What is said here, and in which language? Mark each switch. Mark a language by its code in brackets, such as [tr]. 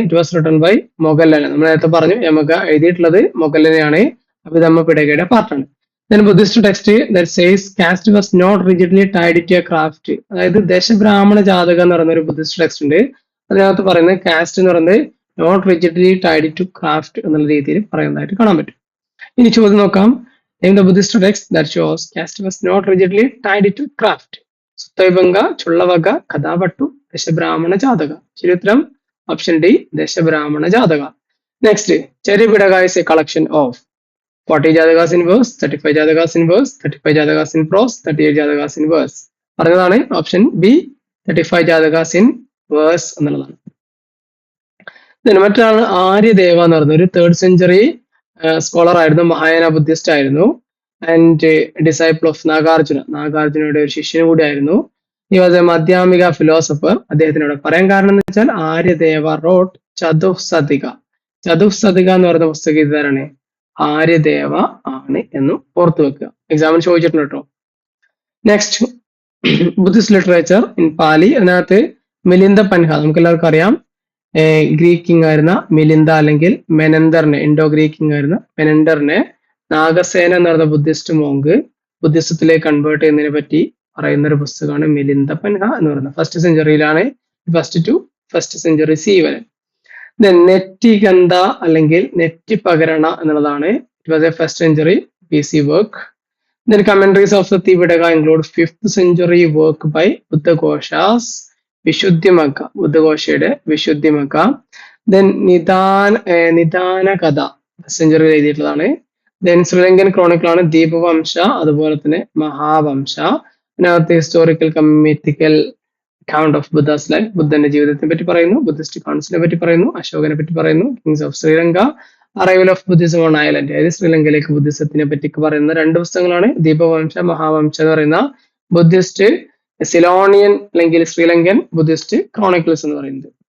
[en] It was written by Moggallana. [ml] നമ്മൾ നേരത്തെ പറഞ്ഞു യമക എഴുതിയിട്ടുള്ളത് മൊഗല്ലനെയാണ്, അഭിധമ്മ പിടകയുടെ പാർട്ടാണ്. [en] Then Buddhist text that says caste was not rigidly tied to a craft. [ml] അതായത് ദശബ്രാഹ്മണ ജാതകം എന്ന് പറയുന്ന ഒരു ബുദ്ധിസ്റ്റ് ടെക്സ്റ്റ് ഉണ്ട്. അതിനകത്ത് പറയുന്നത് കാസ്റ്റ് എന്ന് പറയുന്നത് [en] not rigidly tied to craft [ml] എന്നുള്ള രീതിയിൽ പറയുന്നതായിട്ട് കാണാൻ പറ്റും. ഇനി ചോദ്യം നോക്കാം. [en] In the Buddhist text that shows caste was not rigidly tied to craft. [ml] സുത്തവിഭംഗ, ചുള്ളവക, കഥാവട്ടു, ദശബ്രാഹ്മണ ജാതക. ശരി ഉത്തരം option D ദശബ്രാഹ്മണ Jataka. [en] Next, Cariyapitaka is a collection of 40 Jatakas in verse, 35 Jatakas in verse, 35 Jatakas in prose, 38 Jatakas in verse. [ml] പറഞ്ഞതാണ് ഓപ്ഷൻ ബി 35 ജാതകാസ് in verse എന്നുള്ളതാണ്. മറ്റൊരാളാണ് ആര്യദേവ എന്ന് പറയുന്നത്. ഒരു 3rd century scholar ആയിരുന്നു, Mahayana Buddhist ആയിരുന്നു, [en] And disciple of Nagarjuna. [ml] നാഗാർജുനയുടെ ഒരു ശിഷ്യനും കൂടി ആയിരുന്നു. [en] He was a Madhyamika philosopher. [ml] അദ്ദേഹത്തിനോട് പറയാൻ കാരണം എന്ന് വെച്ചാൽ [en] Aryadeva wrote Chatuhsatika. [ml] ചതുഃസതിക എന്ന് പറയുന്ന പുസ്തകം ഇതാരാണ്? ആര്യദേവ ആണ് എന്ന് ഓർത്തു വെക്കുക, എക്സാമിന് ചോദിച്ചിട്ടുണ്ട് കേട്ടോ. [en] Next, Buddhist literature in Pali. [ml] അതിനകത്ത് മിലിന്ദ പൻഹ നമുക്ക് എല്ലാവർക്കും അറിയാം. ഗ്രീക്ക് കിങ് ആയിരുന്ന മിലിന്ദ അല്ലെങ്കിൽ മെനന്ദറിനെ, ഇൻഡോ ഗ്രീക്ക് കിങ് ആയിരുന്ന മെനന്ദറിനെ നാഗസേന എന്ന് പറയുന്ന ബുദ്ധിസ്റ്റ് മോങ്ക് ബുദ്ധിസത്തിലേക്ക് കൺവേർട്ട് ചെയ്യുന്നതിനെ പറ്റി പറയുന്ന ഒരു പുസ്തകമാണ് മിലിന്ദ പൻഹ എന്ന് പറയുന്നത്. 1st സെഞ്ചുറിയിലാണ്, 1st to 1st century C വരെ. നെറ്റിഗന്ധ അല്ലെങ്കിൽ നെറ്റിപകരണ എന്നുള്ളതാണ്. [en] It was a 1st century BC work. Then commentaries of the Tripitaka include 5th century work by Buddhaghosa's Vishuddhimagga, [ml] Buddhaghosayude Vishuddhimagga. Then Nidana Kada century എഴുതിയിട്ടുള്ളതാണ്. Then Sri Lankan Chronicle ആണ് ദീപവംശ, അതുപോലെ തന്നെ മഹാവംശ. അതിനകത്ത് [en] historical കമ്മിറ്റിക്കൽ account of Buddha's life, [ml] ബുദ്ധന്റെ ജീവിതത്തെ പറ്റി പറയുന്നു, Buddhist കൗൺസിലിനെ പറ്റി പറയുന്നു, അശോകനെ പറ്റി പറയുന്നു, [en] kings of Sri Lanka, arrival of Buddhism on island, [ml] അതായത് ശ്രീലങ്കയിലേക്ക് ബുദ്ധിസത്തിനെ പറ്റി പറയുന്ന രണ്ട് പുസ്തകങ്ങളാണ് ദീപവംശ, മഹാവംശ എന്ന് പറയുന്ന ബുദ്ധിസ്റ്റ് സിലോണിയൻ അല്ലെങ്കിൽ ശ്രീലങ്കൻ ബുദ്ധിസ്റ്റ് ക്രോണിക്കിൾസ് എന്ന് പറയുന്നത്.